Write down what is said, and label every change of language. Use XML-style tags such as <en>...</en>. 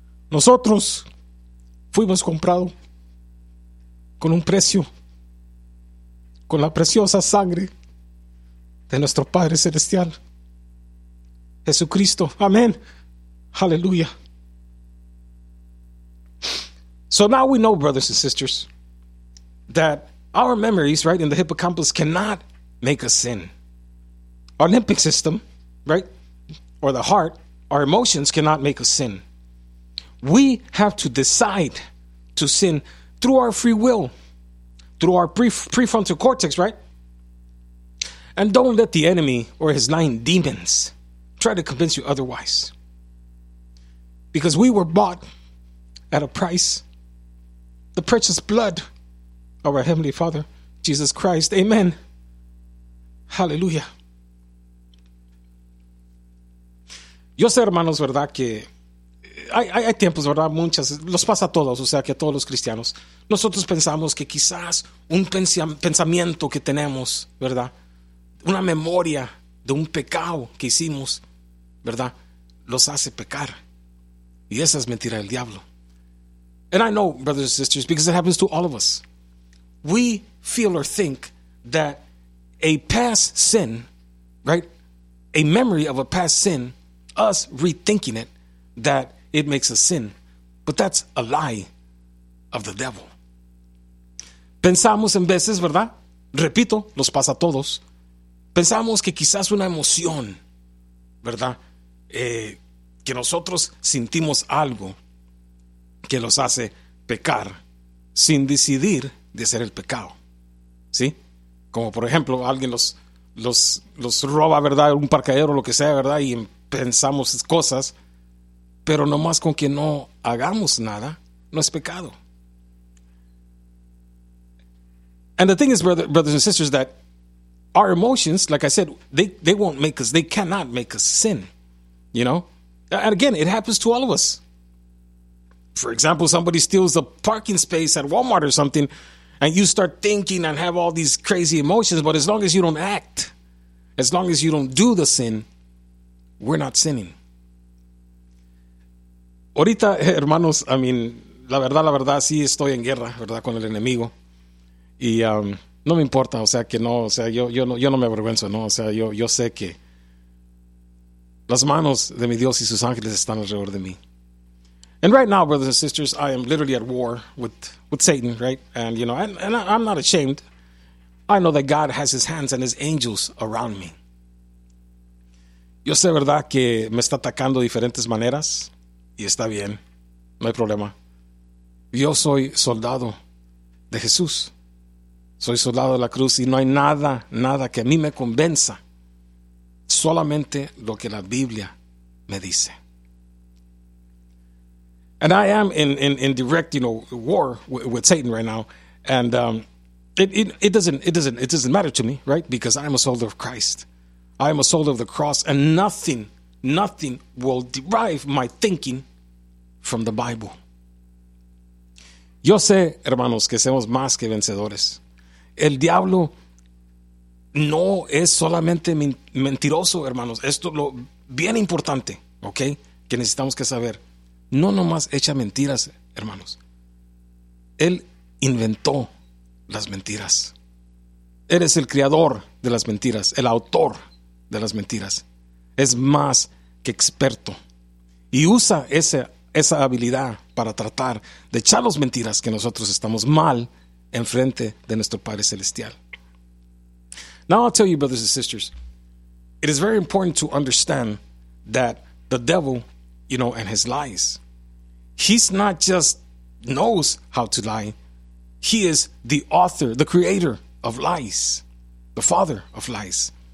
<es>Nosotros fuimos comprados con un precio, con la preciosa sangre de nuestro Padre Celestial, Jesucristo. Amén. Aleluya.</es> <en>So now we know, brothers and sisters, that our memories, right, in the hippocampus cannot make us sin. Our limbic system, right, or the heart, our emotions cannot make us sin. We have to decide to sin through our free will, through our prefrontal cortex, right? And don't let the enemy or his nine demons try to convince you otherwise. Because we were bought at a price, the precious blood of our Heavenly Father, Jesus Christ. Amen. Hallelujah.</en> <es>Yo sé, hermanos, verdad, que hay tiempos, ¿verdad? Muchas, los pasa a todos, o sea, que a todos los cristianos. Nosotros pensamos que quizás un pensamiento que tenemos, ¿verdad? Una memoria de un pecado que hicimos, ¿verdad? Los hace pecar. Y esa es mentira del diablo.</es> <en>And I know, brothers and sisters, because it happens to all of us. We feel or think that a past sin, right? A memory of a past sin, us rethinking it, that it makes us sin. But that's a lie of the devil.</en> <es>Pensamos en veces, ¿verdad? Repito, nos pasa a todos. Pensamos que quizás una emoción, ¿verdad? Que nosotros sintimos algo que los hace pecar sin decidir de hacer el pecado. ¿Sí? Como por ejemplo, alguien los roba, ¿verdad? Un parqueadero o lo que sea, ¿verdad? Y pensamos cosas, pero nomás con que no hagamos nada, no es pecado.</es> <en>And the thing is, brothers and sisters, that our emotions, like I said, they won't make us, they cannot make us sin. You know? And again, it happens to all of us. For example, somebody steals a parking space at Walmart or something, and you start thinking and have all these crazy emotions, but as long as you don't act, as long as you don't do the sin, we're not sinning.</en> <es>Ahorita, hermanos,</es> <en>I mean,</en> <es>la verdad, sí estoy en guerra, ¿verdad?, con el enemigo. Y no me importa, o sea, que no, o sea, yo no me avergüenzo, ¿no? O sea, yo sé que las manos de mi Dios y sus ángeles están alrededor de mí.</es> <en>And right now, brothers and sisters, I am literally at war with Satan, right? And, you know, I'm not ashamed. I know that God has his hands and his angels around me.</en> <es>Yo sé, ¿verdad?, que me está atacando de diferentes maneras. Y está bien, no hay problema. Yo soy soldado de Jesús. Soy soldado de la cruz y no hay nada, nada que a mí me convenza. Solamente lo que la Biblia me dice.</es> <en>And I am in direct, you know, war with Satan right now. And it doesn't matter to me, right? Because I am a soldier of Christ. I am a soldier of the cross. And nothing will derive my thinking from the Bible.</en> <es>Yo sé, hermanos, que somos más que vencedores. El diablo no es solamente mentiroso, hermanos. Esto lo bien importante, ¿ok? Que necesitamos que saber. No nomás echa mentiras, hermanos. Él inventó las mentiras. Él es el creador de las mentiras, el autor de las mentiras. Es más que experto. Y usa esa habilidad para tratar de echar las mentiras que nosotros estamos mal en frente de nuestro Padre Celestial.</es> <en>Now I'll tell you, brothers and sisters, it is very important to understand that the devil, you know, and his lies, he's not just knows how to lie. He is the author, the creator of lies, the father of lies.</en>